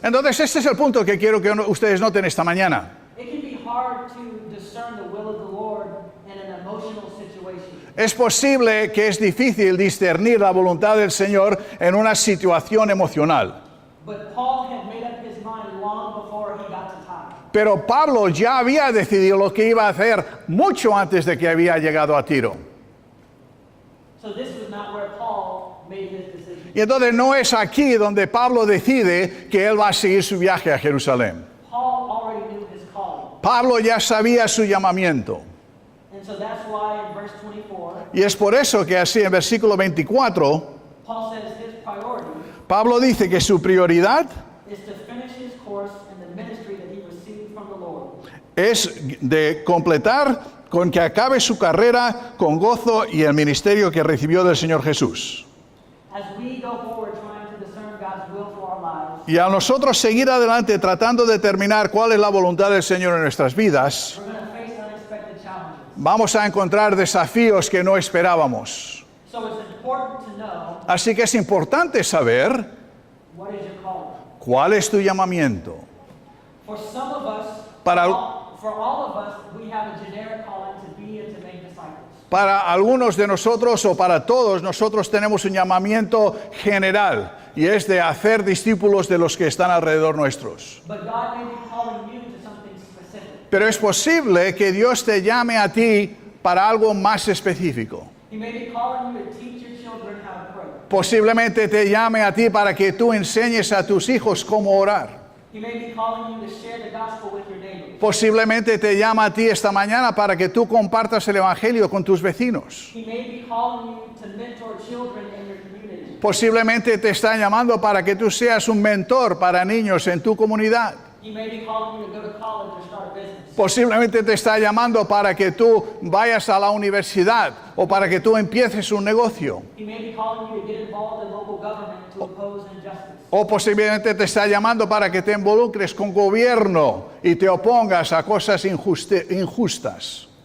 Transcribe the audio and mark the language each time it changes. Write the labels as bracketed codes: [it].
[es] Entonces este es el punto que quiero que ustedes noten esta mañana. [en] It can be hard to discern the will of the Lord in an emotional situation. [es] Es posible que es difícil discernir la voluntad del Señor en una situación emocional. [en] But Paul had made up his mind long before he got to Tyre. [es] Pero Pablo ya había decidido lo que iba a hacer mucho antes de que había llegado a Tiro. [en] So this was not where Paul made his decision. [es] Y entonces no es aquí donde Pablo decide que él va a seguir su viaje a Jerusalén. [en] Paul already knew his calling. [es] Pablo ya sabía su llamamiento. [en] And so that's why in verse 24, [es] Y es por eso que así en versículo 24, [en] Paul says his priority [es] Pablo dice que su prioridad [en] is to finish his course in the ministry that he received from the Lord. [es] es de completar con que acabe su carrera con gozo y el ministerio que recibió del Señor Jesús. [en] As we go forward trying to discern God's will for our lives, [es] Y a nosotros seguir adelante tratando de determinar cuál es la voluntad del Señor en nuestras vidas, [en] we're going to face unexpected challenges. [es] vamos a encontrar desafíos que no esperábamos. [en] So it's important to know [es] Así que es importante saber [en] what is your calling. [es] cuál es tu llamamiento. [en] For some of us, for all of us, we have a generic calling to be and to make disciples. [es] Para algunos de nosotros o para todos nosotros tenemos un llamamiento general y es de hacer discípulos de los que están alrededor nuestros. [en] But God may be calling you to something specific. [es] Pero es posible que Dios te llame a ti para algo más específico. [en] He may be calling you to teach your children how to pray. [es] Posiblemente te llame a ti para que tú enseñes a tus hijos cómo orar. [en] He may be calling you to share the gospel with your neighbors. [es] Posiblemente te llama a ti esta mañana para que tú compartas el evangelio con tus vecinos. [en] He may be calling you to mentor children in your community. [es] Posiblemente te está llamando para que tú seas un mentor para niños en tu comunidad. [en] He may be calling you to go to college or start a business. [es] Posiblemente te está llamando para que tú vayas a la universidad o para que tú empieces un negocio. [en] He may be calling you to get involved in local government to oppose injustice. [es] O posiblemente te está llamando para que te involucres con gobierno y te opongas a cosas injustas.